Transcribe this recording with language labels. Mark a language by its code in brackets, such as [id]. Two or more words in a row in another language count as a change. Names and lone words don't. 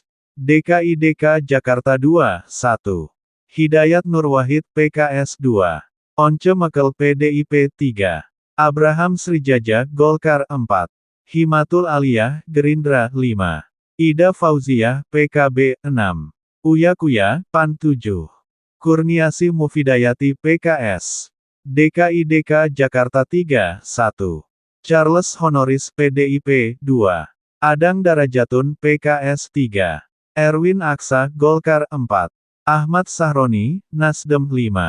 [id] DKI Jakarta 2, 1. Hidayat Nurwahid PKS 2. Once Mekel PDIP 3. Abraham Srijaja Golkar 4. Himatul Aliyah, Gerindra 5. Ida Fauziah PKB 6. Uya Kuya, PAN 7. Kurniasih Mufidayati PKS. DKI Jakarta 3, 1. Charles Honoris PDIP 2. Adang Darajatun PKS 3. Erwin Aksa Golkar 4. Ahmad Sahroni, Nasdem 5.